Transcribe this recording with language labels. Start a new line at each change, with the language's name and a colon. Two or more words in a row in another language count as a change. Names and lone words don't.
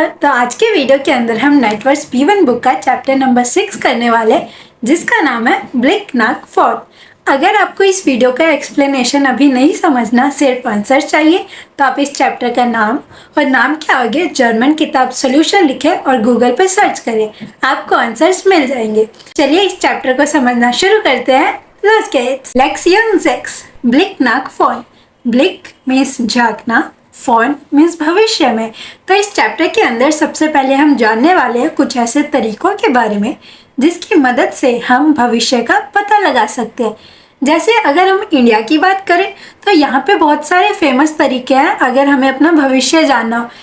Hindi: तो आज के वीडियो के अंदर हम नाइटवर्स B1 बुक का चैप्टर नंबर 6 करने वाले, जिसका नाम है ब्लिक नाक फॉर्ट। अगर आपको इस वीडियो का एक्सप्लेनेशन अभी नहीं समझना, सिर्फ आंसर चाहिए, तो आप इस चैप्टर का नाम और नाम के आगे जर्मन किताब सोल्यूशन लिखें और गूगल पर सर्च करें, आपको आंसर्स मिल जाएंगे। चलिए इस चैप्टर को समझना शुरू करते हैं।
German: Los geht's! Lektion 6 ब्लिक नाक फॉर्ट।
Hindi: ब्लिक मीन्स झांकना, फॉर्न मीन्स भविष्य में। तो इस चैप्टर के अंदर सबसे पहले हम जानने वाले हैं कुछ ऐसे तरीकों के बारे में जिसकी मदद से हम भविष्य का पता लगा सकते हैं। जैसे अगर हम इंडिया की बात करें तो यहाँ पे बहुत सारे फेमस तरीके हैं अगर हमें अपना भविष्य जानना हो।